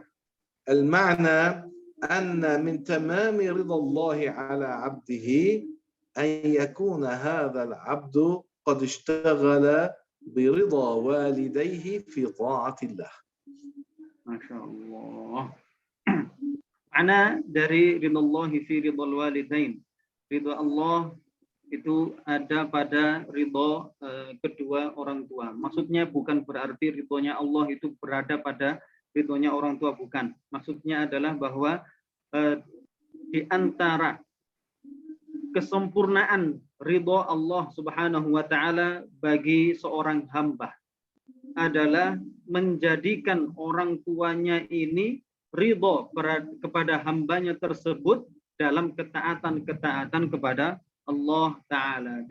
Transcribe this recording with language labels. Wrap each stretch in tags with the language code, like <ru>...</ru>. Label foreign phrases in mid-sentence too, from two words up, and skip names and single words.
<ar>المعنى أن من تمام رضا الله على عبده أن يكون هذا العبد قد اشتغل برضا والديه في طاعة الله. ما شاء الله.</ar> <id>Makna dari</id> <ar>رضا الله في رضا الوالدين.</ar> <id>Ridha Allah itu ada pada ridha kedua orang tua. Maksudnya bukan berarti ridhonya Allah itu berada pada ridhonya orang tua, bukan. Maksudnya adalah bahwa di antara kesempurnaan ridho Allah</id> <ar>سبحانه وتعالى</ar> <id>bagi seorang hamba adalah menjadikan orang tuanya ini ridho kepada hambanya tersebut dalam ketaatan kepada Allah Ta'ala.</id>